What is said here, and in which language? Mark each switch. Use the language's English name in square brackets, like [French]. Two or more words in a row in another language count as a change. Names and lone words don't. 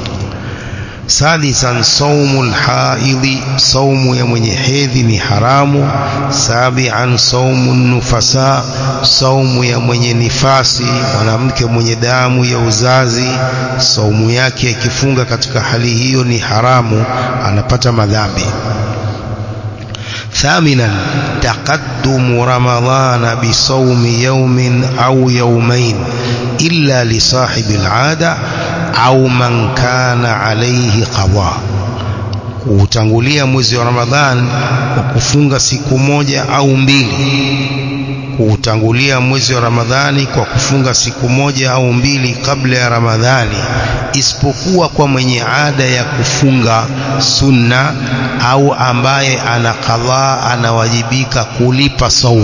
[Arabic] سادسا صوم الحائض, [Swahili] saumu ya mwenye hedhi ni haramu. [Arabic] سابعا صوم النفساء, [Swahili] saumu ya mwenye nifasi, mwanamke mwenye damu ya uzazi, saumu yake ikifunga katika hali hiyo ni haramu, anapata madhambi. [Arabic] ثامنا تقدم رمضان بصوم يوم أو يومين إلا لصاحب العادة أو من كان عليه قضاء. [Swahili] Kutangulia mwezi wa Ramadhan kwa kufunga siku moja au mbili. Kutangulia mwezi wa Ramadhani kwa kufunga siku moja au mbili kabla ya Ramadhani, isipokuwa kwa mwenye ada ya kufunga sunna au ambaye ana qadha, anawajibika kulipa saumu.